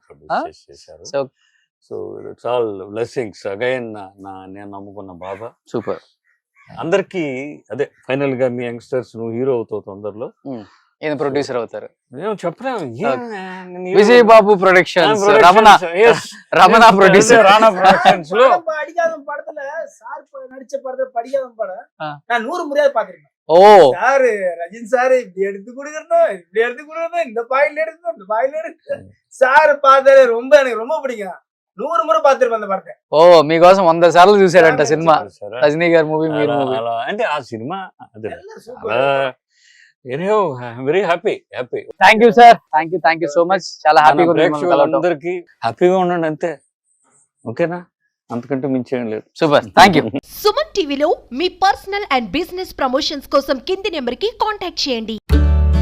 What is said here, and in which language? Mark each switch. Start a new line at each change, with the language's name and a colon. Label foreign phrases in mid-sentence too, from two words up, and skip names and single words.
English: So it's all blessings again.
Telugu: నేను నమ్ముకున్న బాబా సూపర్. అందరికి అదే ఫైనల్ గా మీ యంగ్స్టర్స్ నువ్వు హీరో అవుతావు తొందరలో, ఈయన ప్రొడ్యూసర్ అవుతారు. చెప్పలేము. విజయ్ బాబు ప్రొడక్షన్స్, రమణ ప్రొడ్యూసర్, రానా ప్రొడక్షన్స్ లో
Tamil: படிக்காதவன் படத்துல சார் நடிச்ச படத்துல படிக்காதவன் படம் நான் 100 முறையாவது பாக்குறேன். ஓ சாரு ரஜினி சாரு இப்படி எடுத்து கொடுக்கணும், இப்படி எடுத்து கொடுக்கணும், இந்த பாயில எடுக்கணும், இந்த பாயில எடுத்து சார் பார்த்தாலே ரொம்ப எனக்கு ரொம்ப பிடிக்கும். 100 முறை பார்த்திருப்பேன் அந்த படத்தை.
Telugu: ఓ మీకోసం 100 సార్లు చూసాడంట సినిమా, రజనీ గారి మూవీ, మీరు మూవీ. అంటే ఆ సినిమా అది
Tamil: எல்லாம் super.
English: Very happy. Thank you sir, thank you so much.
Telugu: చాలా హ్యాపీగా ఉంది మిమ్మల్ని కలవటం. అందరికి హ్యాపీగా ఉండండి అంతే, ఓకేనా? అంతకంటే మించేం లేదు.
English: Super, thank you.
Telugu: సుమన్ టీవీలో మీ
English: personal and business promotions
Telugu: కోసం కింది నెంబర్కి కాంటాక్ట్ చేయండి.